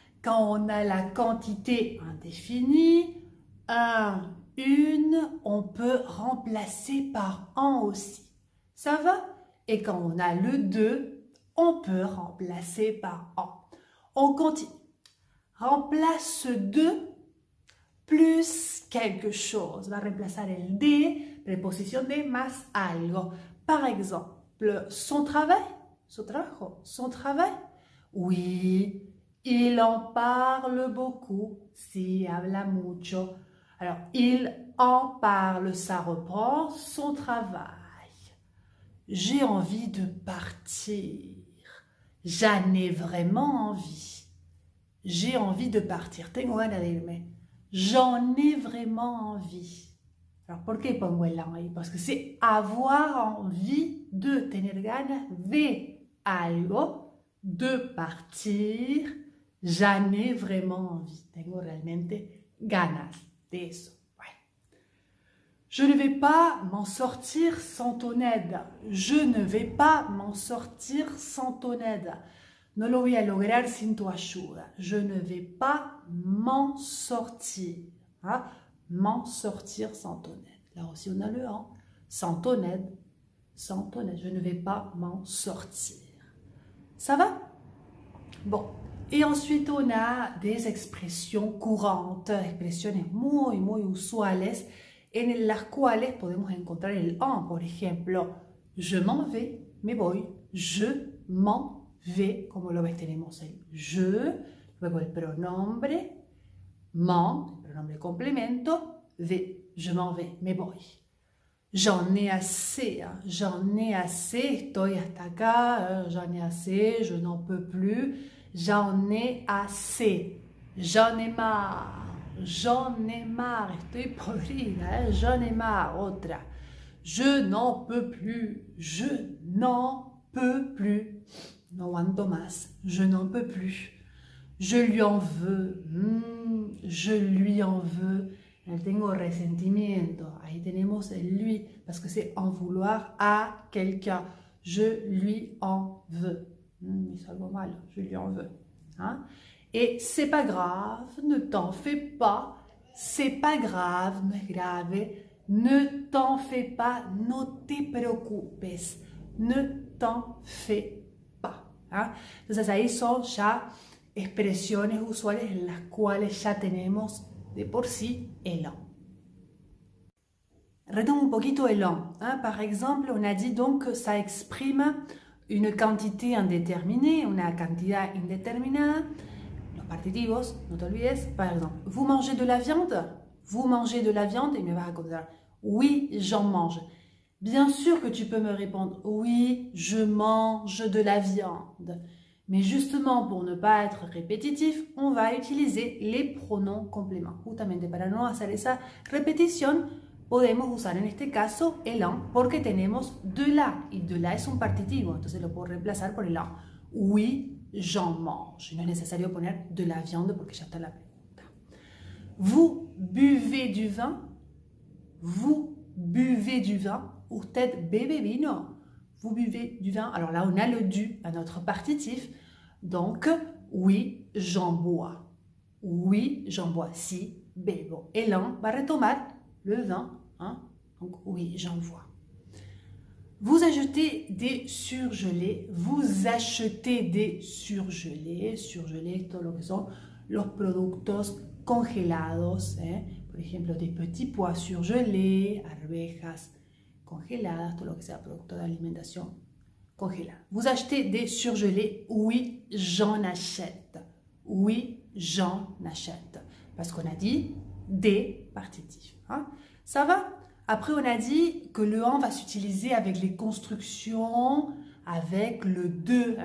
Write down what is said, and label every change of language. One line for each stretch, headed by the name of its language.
French: Quand on a la quantité indéfinie, un, une, on peut remplacer par en aussi. Ça va? Et quand on a le de, on peut remplacer par en. On continue. Remplace de plus quelque chose. Va remplacer
Spanish: el de, preposición de más algo.
French: Par exemple, son travail.
Spanish: Son trabajo.
French: Son travail. Oui, il en parle beaucoup.
Spanish: Si, habla mucho.
French: Alors, il en parle, ça reprend son travail. J'ai envie de partir. J'en ai vraiment envie. J'ai envie de partir.
Spanish: Tengo ganas de irme.
French: J'en ai vraiment envie.
Spanish: Alors, ¿por qué pongo el ahí?
French: Parce que c'est avoir envie de,
Spanish: tener ganas de algo,
French: de partir. J'en ai vraiment envie.
Spanish: Tengo realmente ganas de eso.
French: Je ne vais pas m'en sortir sans ton aide. Je ne vais pas m'en sortir sans ton aide.
Spanish: No lo voy a lograr sin tu ayuda.
French: Je ne vais pas m'en sortir. Hein? M'en sortir sans ton aide. Là aussi, on a le en. Sans ton aide. Sans ton aide. Je ne vais pas m'en sortir. Ça va? Bon. Et ensuite, on a des expressions courantes.
Spanish: Expresiones muy, muy usuales. En las cuales podemos encontrar el en, por ejemplo,
French: je m'en vais,
Spanish: me voy, je m'en vais, como lo ves tenemos el je, luego el pronombre, m'en, el pronombre complemento,
French: vais, je m'en vais,
Spanish: me voy.
French: J'en ai assez, hein, j'en ai assez,
Spanish: estoy hasta acá,
French: j'en ai assez, je n'en peux plus, j'en ai assez, j'en ai marre. J'en ai marre,
Spanish: estoy podrida,
French: j'en ai marre, otra. Je n'en peux plus, je n'en peux plus.
Spanish: No aguanto más,
French: je n'en peux plus. Je lui en veux, je lui en veux.
Spanish: Tengo resentimiento, ahí tenemos el lui,
French: parce que c'est en vouloir à quelqu'un. Je lui en veux. C'est
Spanish: algo malo,
French: je lui en veux. Hein? Et c'est pas grave, ne t'en fais pas, c'est pas grave,
Spanish: no es grave,
French: ne t'en fais pas,
Spanish: no te preocupes,
French: ne t'en fais pas. ¿Ah?
Spanish: Entonces ahí son ya expresiones usuales en las cuales ya tenemos de por sí el en. Retomo un poquito el en. Hein?
French: Par exemple, on a dit donc que ça exprime une quantité indéterminée,
Spanish: una cantidad indeterminada. Partitivos, no te olvides.
French: Par exemple, vous mangez de la viande? Vous mangez de la viande? Et me va répondre, oui, j'en mange. Bien sûr que tu peux me répondre, oui, je mange de la viande. Mais justement, pour ne pas être répétitif, on va utiliser les pronoms compléments.
Spanish: Justamente para no hacer esa repetición, podemos usar en este caso el an porque tenemos de la y de la es un partitivo, entonces lo puedo reemplazar por el an.
French: Oui, j'en mange.
Spanish: No es necesario poner de la viande porque ya está la pregunta.
French: Vous buvez du vin? Vous buvez du vin?
Spanish: Usted bebe vino?
French: Vous buvez du vin? Alors là, on a le du à notre partitif. Donc, oui, j'en bois. Oui, j'en bois.
Spanish: Si, bebo.
French: Et l'an va retomar le vin. Hein? Donc, oui, j'en bois. Vous achetez des surgelés. Vous achetez des surgelés.
Spanish: Surgelés, todo lo que son los productos congelados. Por ejemplo,
French: des petits pois surgelés,
Spanish: arvejas congeladas, todo lo que sea producto de alimentación congelada.
French: Vous achetez des surgelés? Oui, j'en achète. Oui, j'en achète. Parce qu'on a dit des partitifs. Hein? Ça va? Après, on a dit que le en va s'utiliser avec les constructions, avec le de.